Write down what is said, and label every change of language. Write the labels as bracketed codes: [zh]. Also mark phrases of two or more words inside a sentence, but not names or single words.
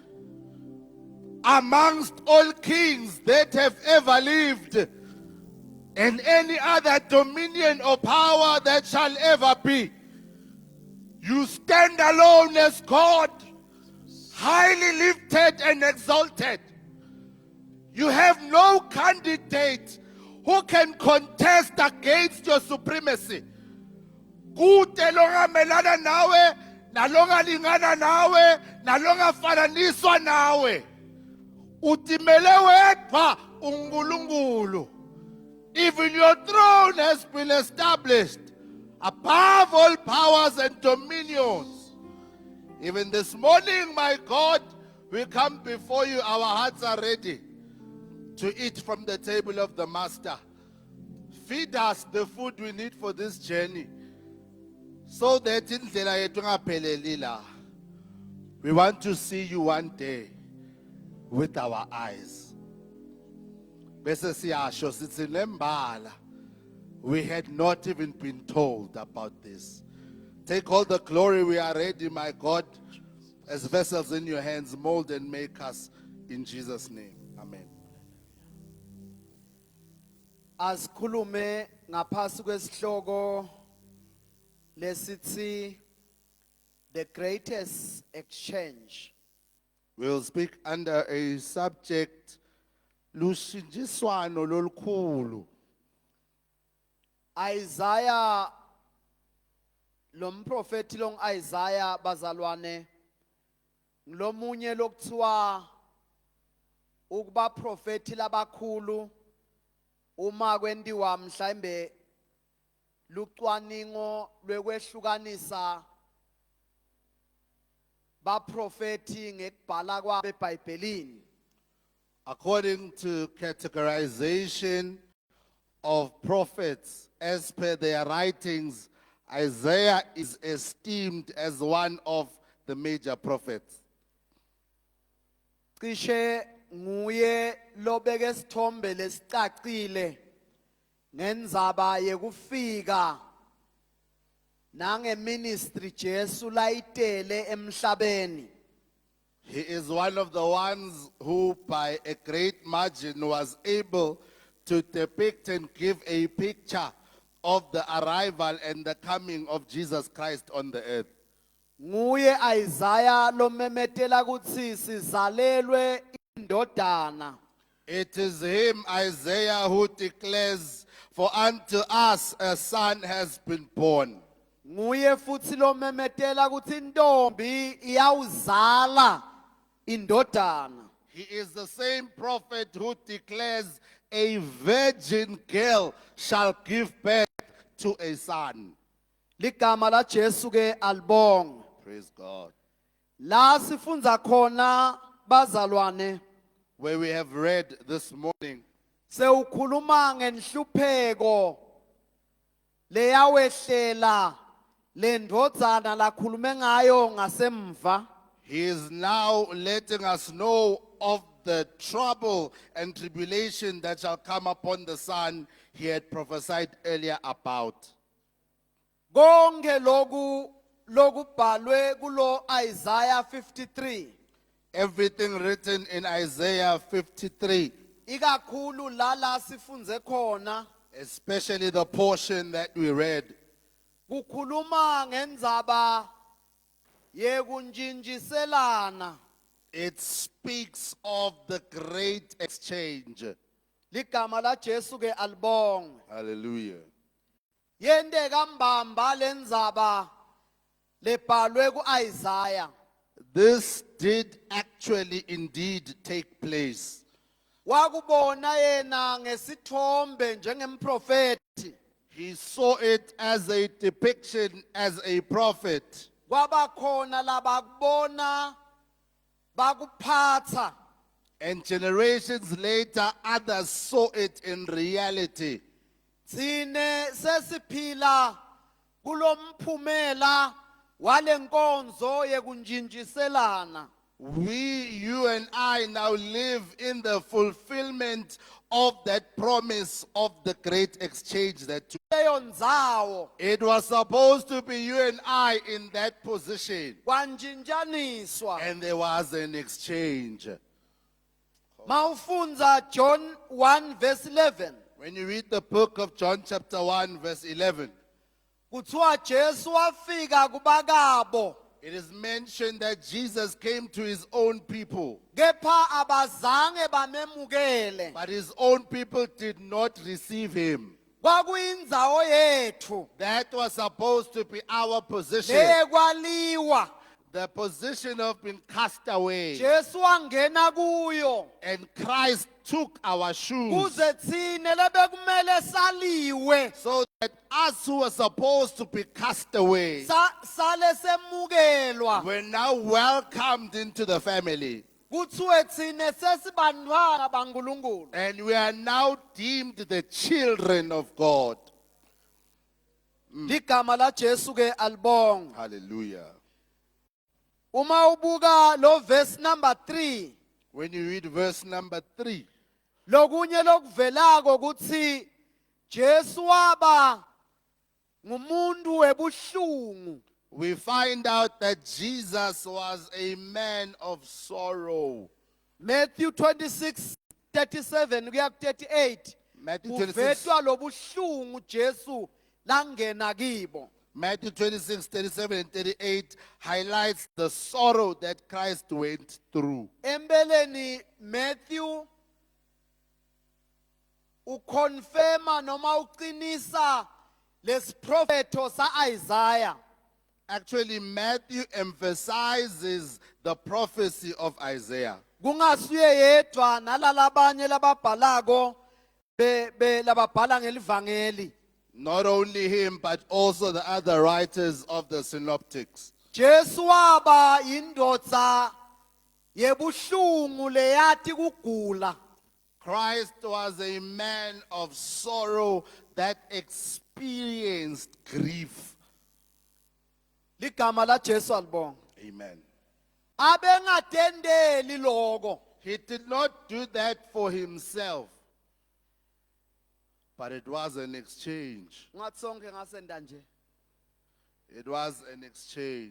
[en] Amongst all kings that have ever lived, and any other dominion or power that shall ever be, you stand alone as God, highly lifted and exalted. You have no candidate who can contest against your supremacy. [ss] Kude longamelana nawe, nalongalingana nawe, nalongafananiswa nawe. Utimele wedwa uNkulunkulu. [en] Even your throne has been established above all powers and dominions. Even this morning, my God, we come before you. Our hearts are ready to eat from the table of the Master. Feed us the food we need for this journey, so that [ss] indlela yethu ingapheleli la. [en] We want to see you one day with our eyes. [ss] Bese siyasho sithi lembala, [en] we had not even been told about this. Take all the glory. We are ready, my God, as vessels in your hands. Mold and make us in Jesus' name. Amen. [ss] Asikhulume ngaphasi kwesihloko lesithi [en] the greatest exchange. We'll speak under a subject, [ss] lushinjiswano lolukhulu. Isaiah lomprofeti long Isaiah bazalwane nglomunye lokuthiwa ukuba profeti labakhulu uma kwendiwa mhlambe lucwaningo lwekwehlukanisa baprofeti ngekubhala kwabe eBhayibhelini. [en] According to categorization of prophets, as per their writings, Isaiah is esteemed as one of the major prophets. [ss] Cishe nguye lobeke isithombe lesicacile ngendzaba yekufika nangeministry Jesu layitele emhlabeni. [en] He is one of the ones who, by a great margin, was able to depict and give a picture of the arrival and the coming of Jesus Christ on the earth. [ss] Nguye Isaiah lomemetela kutsi sizalelwe indodana. [en] It is him, Isaiah, who declares, "For unto us a son has been born." [ss] nguye futhi lo memetela ukuthi intombi iyawuzala indodana. [en] He is the same prophet who declares a virgin girl shall give birth to a son. [ss] Ligama la Jesu ke alibonge. [en] Praise God. [ss] La sifunza khona bazalwane [en] Where we have read this morning, [ss] sewukhuluma ngenhlupheko leyawehlela lendodzana lakhulume ngayo ngasemva. [en] he is now letting us know of the trouble and tribulation that shall come upon the son he had prophesied earlier about. [ss] Konke lokubhalwe kulo Isaiah 53 [en] Everything written in Isaiah 53, [ss] ikakhulu la sifunze khona especially the portion that we read, kukhuluma ngendzaba yekunjinjiselana. [en] it speaks of the great exchange. [ss] Ligama la Jesu ke alibonge. Hallelujah. Yente kambamba lendzaba lebhalwe ku-Isaiah. [en] This did actually indeed take place. [ss] Wakubona yena ngesithombe njengemprofeti. [en] He saw it as a depiction, as a prophet. [ss] Kwabakhona labakubona bakuphatha. [en] And generations later, others saw it in reality. [ss] Sine sesiphila kulomphumela walenkonzo yekunjinjiselana. [en] We, you and I now live in the fulfillment of that promise of the great exchange that took. [ss] Leyo ndzawo [en] It was supposed to be you and I in that position. [ss] kwanjinjaniswa. [en] And there was an exchange. [ss] Mawufunza John 1 verse 11. [en] When you read the book of John chapter 1 verse 11, [ss] Kuthiwa Jesu wafika kubakabo. [en] it is mentioned that Jesus came to his own people, [ss] Kepha abazange bamemukele. [en] but his own people did not receive him. [ss] Kwakuyindzawo yethu. [en] That was supposed to be our position, [ss] Lekwaliwa. [en] the position of being cast away. [ss] Jesu wangena kuyo. [en] And Christ took our shoes, [ss] Kuze thine lebekumele saliwe. [en] so that us who were supposed to be cast away [ss] Sale semukelwa. [en] were now welcomed into the family. [ss] Kuthiwe thine sesibantwana baNkulunkulu. [en] And we are now deemed the children of God. [ss] Ligama la Jesu ke alibonge. Hallelujah. Uma ubuka lo [en] verse number [ss] 3, [en] When you read verse number 3, [ss] lokunye lokuvelako kuthi Jesu waba ngumuntu webuhlungu. [en] we find out that Jesus was a man of sorrow. [ss] Matthew 26:37 kuya ku-38. [en] Matthew 26, [ss] Kuvetwa lobuhlungu Jesu langena kibo. [en] Matthew 26, 37 and 38 highlights the sorrow that Christ went through. [ss] Embeleni Matthew ukonfirma noma uqinisa lesiprofeto sa Isaiah. [en] Actually, Matthew emphasizes the prophecy of Isaiah. [ss] Kungasuye yedwa nalalabanye lababhalako lababhala ngelivangeli. [en] Not only him, but also the other writers of the synoptics. [ss] Jesu waba indodza yebuhlungu leyati kugula. [en] Christ was a man of sorrow that experienced grief. [ss] Ligama la Jesu alibonga. Amen. Abengatendeli lokho. [en] He did not do that for himself, but it was an exchange. [ss] Ngathi sonke ngasenda nje. [en] It was an exchange.